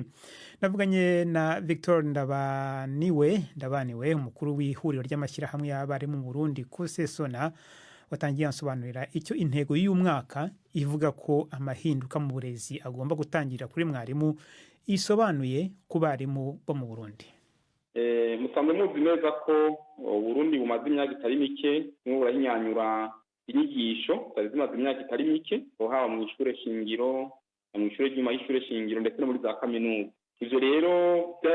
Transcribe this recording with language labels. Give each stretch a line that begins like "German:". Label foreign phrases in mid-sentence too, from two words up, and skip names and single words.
Kinyarwanda: Navuganye na Victor Ndabaniwe umukuru w'ihuriro ry'amashyirahamwe y'abarimu mu Burundi Kusesona, watangiye ansobanurira icyo intego y'uyu mwaka ivuga ko amahinduka mu burezi agomba gutangira kuri mwarimu isobanuye ku barimu bo mu Burundi. Musanzwe muzi neza ko Burundi bumaze imyaka itari mike burahinyanyura inyigisho zari zimaze imyaka itari mike, haba mu ishure shingiro, mu ishure ry'uma y'ishure shingiro ndetse no muri za kaminuza.